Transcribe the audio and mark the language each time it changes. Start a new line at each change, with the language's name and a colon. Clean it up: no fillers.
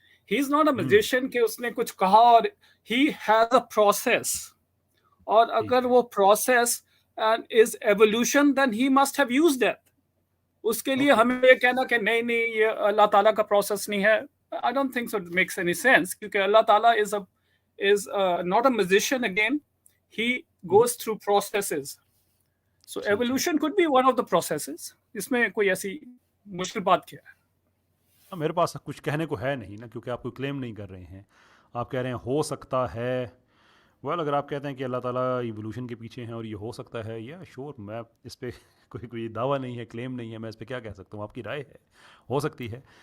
English: he is not a magician
Urdu: کہ اس نے کچھ کہا اور
English: he has a process,
Urdu: اور اگر وہ
English: Process is evolution then he must have used it.
Urdu: اس کے لیے ہمیں یہ کہنا کہ نہیں یہ اللہ تعالیٰ کا پروسیس نہیں ہے,
English: I don't think so it makes any sense,
Urdu: کیونکہ اللہ تعالیٰ
English: is not a magician again, he goes through processes. So evolution could be one of the processes.
Urdu: اس میں کوئی ایسی مشکل بات کیا ہے؟ میرے پاس کچھ کہنے کو ہے نہیں نا, کیونکہ آپ کوئی کلیم نہیں کر رہے ہیں. آپ کہہ رہے ہیں ہو سکتا ہے. اگر آپ کہتے ہیں کہ اللہ تعالیٰ ایوولوشن کے پیچھے ہیں اور یہ ہو سکتا ہے, یا شور, میں اس پہ کوئی دعویٰ نہیں ہے, کلیم نہیں ہے, میں اس پہ کیا کہہ سکتا ہوں, آپ کی رائے ہے, ہو سکتی ہے.